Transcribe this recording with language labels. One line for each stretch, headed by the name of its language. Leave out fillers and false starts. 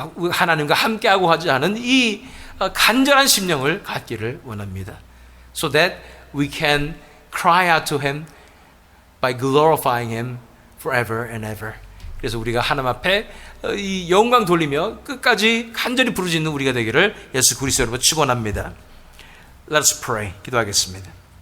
Korean: 하나님과 함께하고 하자는 이 간절한 심령을 갖기를 원합니다.
English: So that we can cry out to Him by glorifying Him forever and ever.
Korean: 그래서 우리가 하나님 앞에 이 영광 돌리며 끝까지 간절히 부르짖는 우리가 되기를 예수 그리스도로 축원합니다.
English: Let us pray.
Korean: 기도하겠습니다.